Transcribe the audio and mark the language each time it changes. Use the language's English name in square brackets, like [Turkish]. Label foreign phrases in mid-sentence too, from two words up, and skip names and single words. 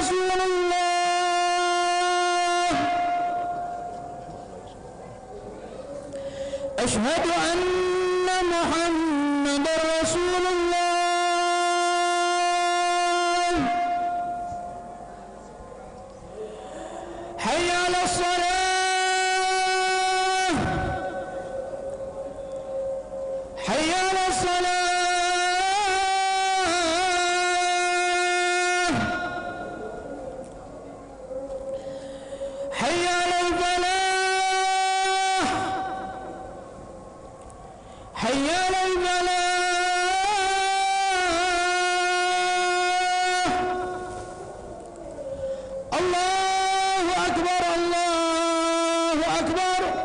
[Arabic] رسول الله، أشهد أن محمدا رسول الله. حي على الصلاة، حي على الصلاة, حي على الفلاح، حي على الفلاح. الله أكبر، الله أكبر.